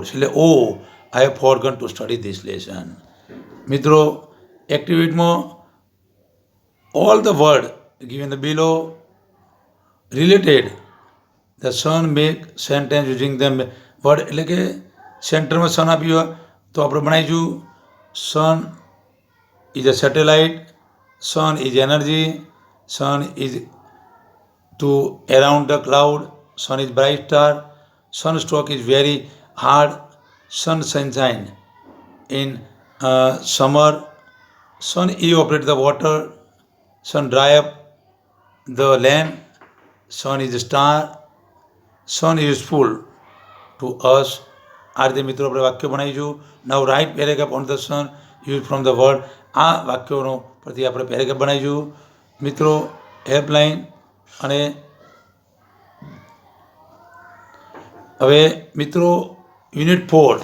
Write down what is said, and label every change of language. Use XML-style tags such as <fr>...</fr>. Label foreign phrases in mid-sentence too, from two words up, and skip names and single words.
<en>એટલે I have forgotten to study this lesson.</en> <gu>મિત્રો એક્ટિવિટીમાં</gu> <en>all the word given the below related the sun make sentence using the word.</en> <gu>એટલે કે સેન્ટરમાં સન આપ્યું હોય તો આપણે બનાવીશું</gu> <en>sun is a satellite, sun is energy, sun is to around the cloud, sun is bright star, sunstroke is very hard, sun sunshine in summer, sun evaporate the water, sun dry up the land, sun is a star, sun is useful to us.</en> <gu>આ રીતે મિત્રો આપણે વાક્ય બનાવીશું.</gu> <en>Now write paragraph on the sun use from the word.</en> <gu>આ વાક્યોનો પરથી આપણે પેરેગ્રાફ બનાવીશું. મિત્રો હેલ્પલાઇન અને હવે મિત્રો યુનિટ 4.</gu>